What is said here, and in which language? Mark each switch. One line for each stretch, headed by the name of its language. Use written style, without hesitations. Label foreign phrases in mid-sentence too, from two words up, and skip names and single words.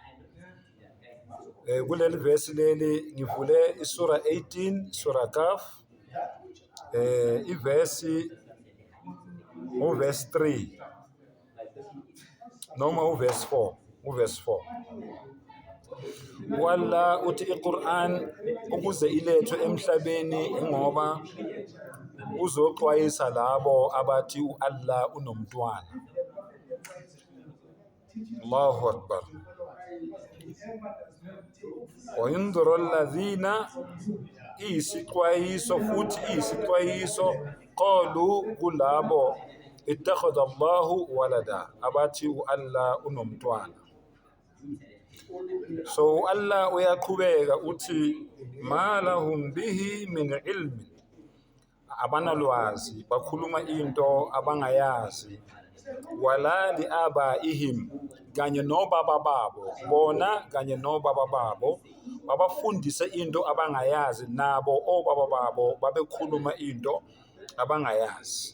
Zulu: Kuleli verse leli ngivule isura 18 sura Kaf, iverse uverse 3 noma uverse 4. Walla uthi iQuran ukuze ilethwe emhlabeni ngoba uzoxwayisa labo abathi uAllah unomntwana.
Arabic: الله أكبر. وينذر الذين,
Zulu: isixwayiso futhi isixwayiso qalu kulabo
Arabic: اتخذ الله ولدا,
Zulu: abathi uAllah unomntwana. So Allah uyaqhubeka uthi
Arabic: ما لهم به من علم,
Zulu: abanalwazi, bakhuluma into abangayazi.
Arabic: ولا لآبائهم,
Zulu: kanye nobaba babo, bona kanye nobaba babo babafundise into abangayazi, nabo obaba babo babekhuluma into abangayazi.